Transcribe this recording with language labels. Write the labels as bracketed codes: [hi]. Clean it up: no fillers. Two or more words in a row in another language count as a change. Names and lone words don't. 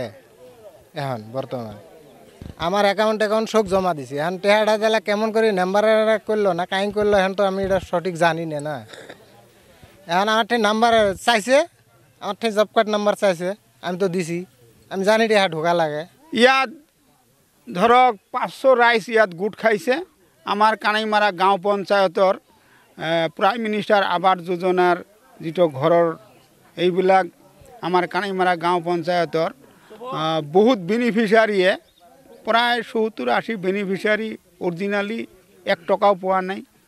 [bn] এখন বর্তমান আমার অ্যাকাউন্ট সব জমা দিছি। এখন টেহাটা দিলে কেমন করে নাম্বারের করলো না কাইং করলো এখন তো আমি এটা সঠিক জানি না। এখন আমার নাম্বার চাইছে, আমার জব কার্ড নাম্বার চাইছে, আমি তো দিছি, আমি জানি টেহা ঢোকা লাগে। [as] ইয়াত ধৰক 500 রাইস ইয়াত গোট খাইছে। আমাৰ কানাইমাৰা গাঁও পঞ্চায়তৰ প্ৰাইম মিনিষ্টাৰ আৱাস যোজনাৰ যিটো ঘৰৰ এইবিলাক আমাৰ কানাইমাৰা গাঁও পঞ্চায়তৰ বহুত বেনিফিচিয়াৰীয়ে প্ৰায় 70-80 বেনিফিচিয়াৰী অৰিজিনালি 1 টকাও পোৱা নাই।